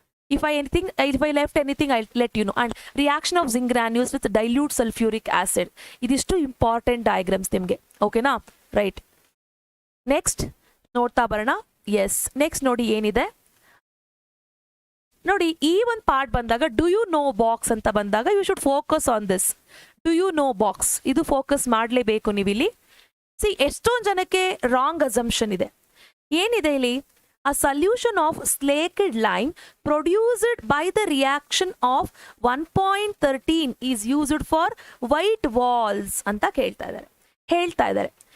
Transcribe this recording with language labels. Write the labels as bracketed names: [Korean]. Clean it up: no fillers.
[English] If I left anything, I'll let you know. And reaction of zinc granules with dilute sulfuric acid. [Kannada] Idishtu important diagrams nimge. Okay na? Right. Next ನೋಡ್ತಾ ಬರೋಣ. S, next ನೋಡಿ ಏನಿದೆ ನೋಡಿ. ಈ ಒಂದು part ಬಂದಾಗ [English] do you know box [Kannada] ಅಂತ ಬಂದಾಗ [English] You should focus on this. [Kannada] Do you know box ಇದು ಫೋಕಸ್ ಮಾಡಲೇಬೇಕು ನೀವಿಲ್ಲಿ. ಎಷ್ಟೊಂದು ಜನಕ್ಕೆ ರಾಂಗ್ ಅಸಂಪ್ಷನ್ ಇದೆ. ಏನಿದೆ ಇಲ್ಲಿ? [English] A solution of slaked lime produced by the reaction of 1.13 is used for white walls [Kannada] ಅಂತ ಹೇಳ್ತಾ ಇದ್ದಾರೆ.